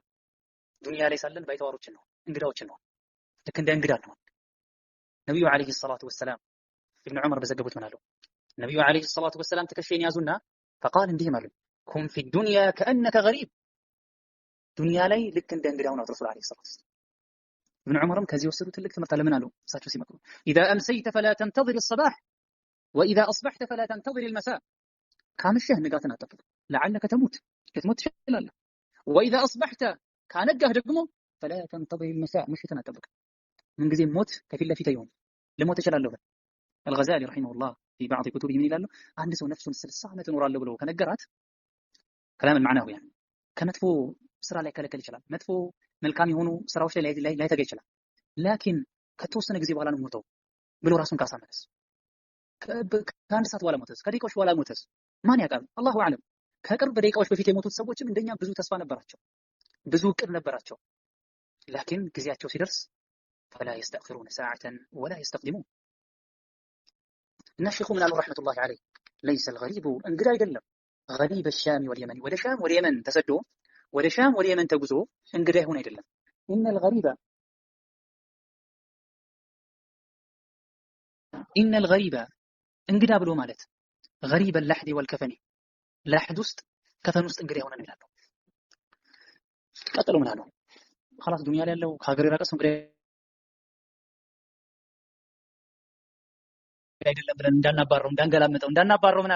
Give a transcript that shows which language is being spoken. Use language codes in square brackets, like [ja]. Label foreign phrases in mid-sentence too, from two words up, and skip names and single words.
[am] ዱንያ ላይ ሳለን ባይተዋሮችን ነው፣ እንግዳዎችን ነው። ልክ እንደ እንግዳ ነው። ነብዩ [ar] عليه الصلاة والسلام [am] ኢብኑ ዑመር በዘገቡት ምን አለው? ነብዩ [ar] عليه الصلاة والسلام [am] ተከሸን ያዙና فقال እንዲህ ማለት [ar] كن في الدنيا كأنك غريب [am] ዱንያ ላይ ልክ እንደ እንግዳው ነው ረሱል [ar] عليه الصلاة والسلام። [am] ኢብኑ ዑመርም ከዚህ ወሰዱ ትልቅ ትምህርት አለ። ምን አሉ እሳቸው ሲመክሩ [ar] اذا امسيت فلا تنتظر الصباح واذا اصبحت فلا تنتظر المساء [am] ካመሸህ ንጋትን አትጠብቅ [ar] لعلك تموت [am] ልትሞት ትችላለህ። [ar] واذا اصبحت [am] ካነጋህ ደግሞ [ar] فلا تنتظر المساء [am] ምሽትን አትጠብቅ። ምን ጊዜ ሞት ከፊት ለፊት ይሆን ለሞት እችላለሁ። [ar] الغزالي رحمه الله في بعض كتبه من [am] ይላሉ አንድ ሰው ነፍሱን 60 ዓመት እኖራለሁ ብሎ ከነገራት [ar] كلام معناه يعني [am] ከመጥፎ ስራ ላይ ከለከል ይችላል። መጥፎ መልካም የሆኑ ስራዎች ላይ ተገኝ ይችላል። ላኪን ከተወሰነ ጊዜ በኋላ ነው ሞተው ብሎ ራሱን ካሳመነስ ከአንድ ሰዓት በኋላ ሞተስ ከደቂቃዎች በኋላ ሞተስ ማን ያውቃል? [ar] الله أعلم። [am] ከቅርብ ደቂቃዎች በፊት የሞቱት ሰዎችም እንደኛ ብዙ ተስፋ ነበራቸው፣ ብዙ እቅድ ነበራቸው። ላኪን ጊዜያቸው ሲደርስ [ar] فلا يستأخرون ساعة ولا يستقدمون [am] እና ሼኹ ምን አሉ [ar] رحمة الله عليه ليس الغريب [am] እንግዳ አይደለም [ar] غريب الشام واليمن [am] ወደ ሻም ወደ የመን ተሰዶ ወደ ሻም ወደ የመን ተጉዞ እንግዳ ይሆን አይደለም። [ar] إن الغريب إن الغريب [am] እንግዳ ብሎ ማለት [ar] غريب اللحد والكفن [am] ለሕድ ውስጥ ከፈን ውስጥ እንግዳ የሆነ ነው ይላሉ። ቀጥሎ ምን አሉ? خلاص ዱንያ ላይ ያለው ከሀገር የራቀ ሰው እንግዳ አይደለም ብለን እንዳናባረው ምን አሉ?